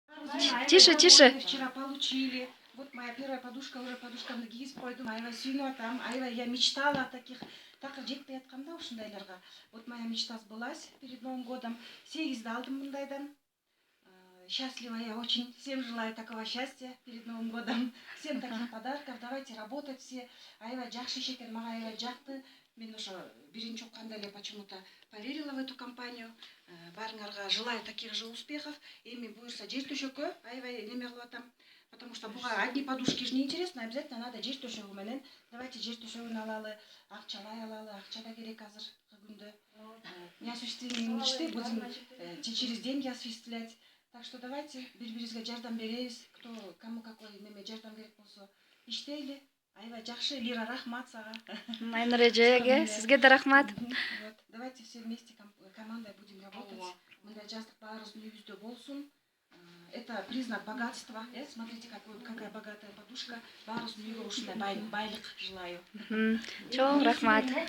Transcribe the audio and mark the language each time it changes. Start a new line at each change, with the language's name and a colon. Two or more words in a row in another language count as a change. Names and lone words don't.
Russian: Тише, тише. Вчера получили. Вот моя первая подушка, уже
Kyrgyz: подушкамды кийип койдум. Аябай сүйүнүп атам. Аябай
Russian: я мечтала о таких.
Kyrgyz: Такыр жетпей атканда ушундайларга.
Russian: Вот моя мечта сбылась перед Новым годом. 8
Kyrgyz: алдым мындайдан.
Russian: Счастлива я очень. Всем желаю такого счастья перед Новым годом. Всем таких подарков. Давайте работать все.
Kyrgyz: Аябай жакшы иш экен, мага аябай жакты. Мен уже биринчи укканда эле
Russian: почему-то поверила в эту компанию. Баарыңарга желаю таких же успехов.
Kyrgyz: Эми буюрса жер төшөккө аябай неме кылып атам.
Russian: Потому что буга одни подушки же неинтересно, обязательно надо
Kyrgyz: жер төшөгү менен. Давайте жер төшөгүн алалы, акчалай алалы, акча да керек азыркы күндө.
Russian: Неосуществимые мечты будем через деньги осуществлять. Так что давайте
Kyrgyz: бири-бирибизге жардам беребиз.
Russian: Кто кому какой
Kyrgyz: неме жардам керек болсо иштейли. Аябай жакшы, Лира, рахмат сага. Майнур эжеге, сизге да рахмат.
Russian: Вот, давайте все вместе командой будем работать.
Kyrgyz: Мындай жаздык баарыбыздын үйүбүздө болсун.
Russian: Это признак богатства. Смотрите, какая богатая подушка.
Kyrgyz: Баарыбыздын үйгө ушундай байлык желаю. Чоң рахмат.